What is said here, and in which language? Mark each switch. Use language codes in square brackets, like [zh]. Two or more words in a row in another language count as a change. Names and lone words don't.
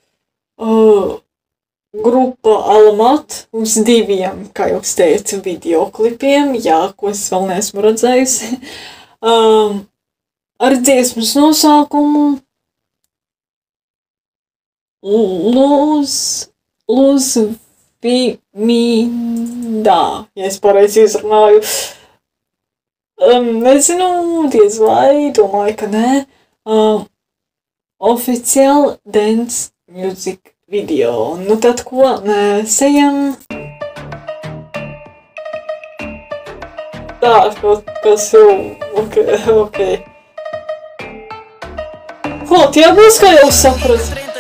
[lv] grupa Alamat, uz diviem, kā jau es teicu, videoklipiem, jā, ko es vēl neesmu redzējusi, ar dziesmas nosaukumu Luz Vimindā, ja es pareizi izrunāju. Nezinu, diez vai, domāju, ka nē. [en] Official dance music video. [lv] Nu tad ko, mēs ejam. Tā, kas jau, ok. Ko, tie būs, kā jau saprat?